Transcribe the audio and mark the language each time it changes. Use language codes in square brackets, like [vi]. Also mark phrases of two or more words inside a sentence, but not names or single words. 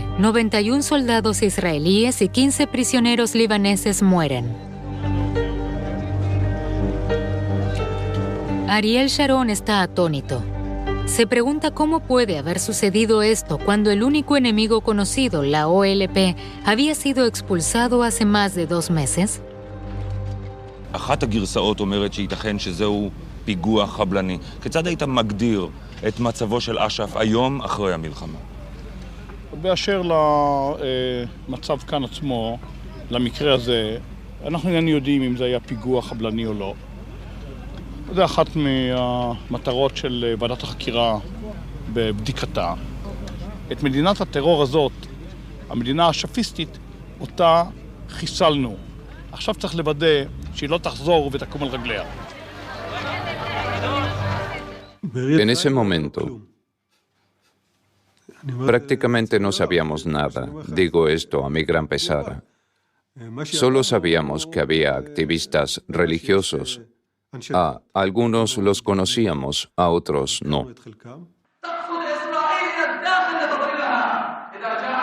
[es] 91 soldados israelíes y 15 prisioneros libaneses mueren. Ariel Sharon está atónito. Se pregunta cómo puede haber sucedido esto cuando el único enemigo conocido, la OLP, había sido expulsado hace más de 2 meses. [he] אחת הגרסאות אומרת שייתכן שזהו פיגוע חבלני. כיצד היית מגדיר את מצבו של אש"ף היום אחרי המלחמה? באשר למצב כאן עצמו, למקרה הזה, אנחנו איננו יודעים אם זה היה פיגוע חבלני או לא. זה אחת מהמטרות של ועדת החקירה בבדיקתה. את מדינת הטרור הזאת, המדינה השפיסטית, אותה חיסלנו. עכשיו צריך לוודא שהיא לא תחזור ותקום על רגליה. [es] En ese momento, prácticamente no sabíamos nada. Digo esto a mi gran pesar. Solo sabíamos que había activistas religiosos. A algunos los conocíamos, a otros no.